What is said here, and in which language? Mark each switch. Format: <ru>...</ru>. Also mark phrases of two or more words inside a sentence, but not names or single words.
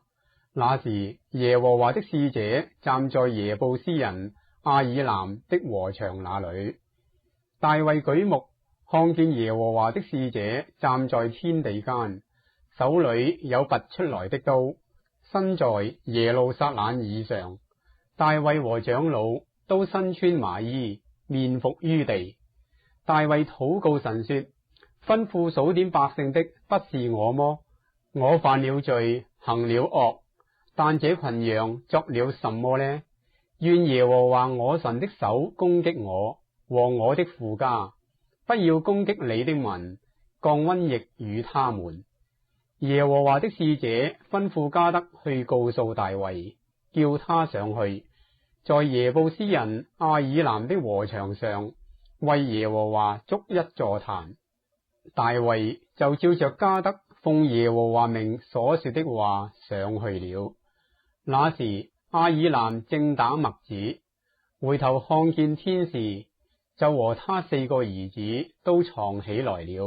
<zh>那時耶和華的使者站在耶布斯人亞爾南的禾場那裏，大衛舉目看見耶和華的使者站在天地間，手裏有拔出來的刀，身在耶路撒冷以上。大衛和長老都身穿麻衣，面伏於地。大衛禱告神說：吩咐數點百姓的不是我麼？我犯了罪，行了惡，但這群羊作了什麼呢？願耶和華我神的手攻擊我和我的父家，不要攻擊你的民，降瘟疫與他們。耶和華的使者吩咐加得去告訴大衛，叫他上去，在耶布斯人亞爾南的禾場上為耶和華築一座壇。大衛就照着加得奉耶和華名所說的話上去了。那時亞爾南正打麥子，回頭看見天使，就和他4個兒子都藏起來了。</zh>